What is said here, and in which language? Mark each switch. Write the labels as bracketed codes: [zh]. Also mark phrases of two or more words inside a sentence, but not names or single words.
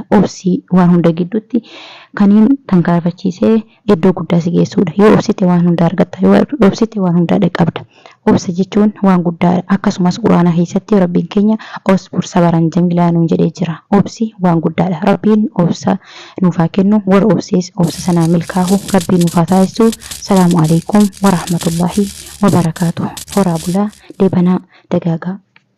[om] obsi waan hunda gidduutti kaniin tankaarfachiisee iddoo guddaa si geessuudha yoo obsite waan hunda argatta yoo obsite waan hunda dhaqqabda obsa jechuun waan guddaadha akkasumas quraana keessatti rabbiin keenya [ar] اصبر صبرا جميلا [om] nuun jedhee jira obsi waan guddaadha rabbiin obsa nuuf haa kennu warra obsees obsa sanaa milkaa'u rabbiin nuuf haa taasisu [ar] سلام عليكم و رحمة الله و بركاته [om] horaa bulaa deebanaa dagaagaa